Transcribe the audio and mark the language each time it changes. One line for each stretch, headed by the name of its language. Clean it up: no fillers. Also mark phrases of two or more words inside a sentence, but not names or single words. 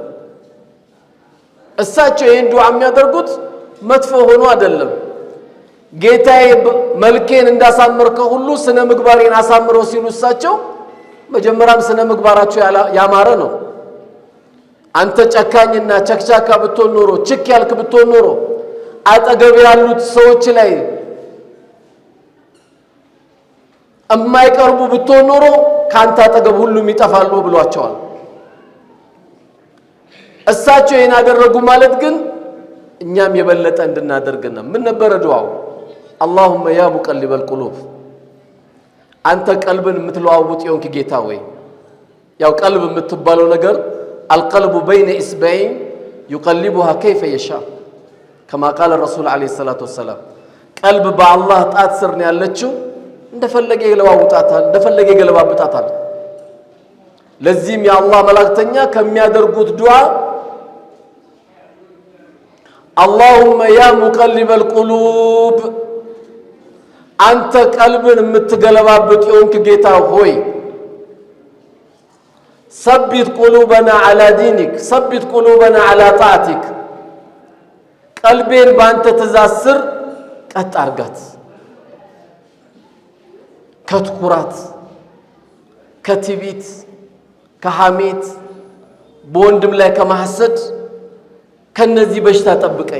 Amharic: እሳቸው ይሄን ዱዓ የሚያደርጉት መጥፎ ሆኖ አይደለም ጌታዬ መልኬን እንዳሳመርከው ሁሉ ስነ ምግባሬን አሳምረው ሲሉ እሳቸው መጀመሪያም ስነ ምግባራቸው ያማረ ነው አንተ ጨካኝና ቸክቻካ ብትሆን ኖሮ ችክ ያልክ ብትሆን ኖሮ አጠገብ ያሉት ሰዎች ላይ የማይቀርቡ ብትሆን ኖሮ ካንተ አጠገብ ሁሉም ይጠፋሉ ብሏቸዋል እሳቸው ይሄን አደረጉ ማለት ግን እኛም የበለጠ እንድናደርግና ምን ነበር ዱዓው
Arabic: اللهم يا مقلب القلوب
Amharic: አንተ ቀልብን የምትለዋውጥ የሆንክ ጌታ ወይ ያው ቀልብ የምትባለው ነገር
Arabic: القلب بين اصبعين يقلبها كيف يشاء كما قال الرسول عليه الصلاه والسلام
Amharic: ቀልብ በአላህ ጣት ስር ነው ያለችው እንደፈለገ ይለዋውጣታል እንደፈለገ ይገለባብጣታል ለዚህም የአላህ መላእክተኛ ከሚያደርጉት ዱዓ
Arabic: اللهم يا مقلب القلوب
Amharic: አንተ ቀልብን የምትገለባብጥ የሆንክ ጌታ ሆይ
Arabic: ثبت قلوبنا على دينك ثبت قلوبنا على طاعتك
Amharic: ቀልቤን ባንተ ትእዛዝ ስር ቀጥ አርጋት ከትኩራት ከትዕቢት ከሐሜት በወንድም ላይ ከማሐሰድ ከነዚህ በሽታ ጠብቀኝ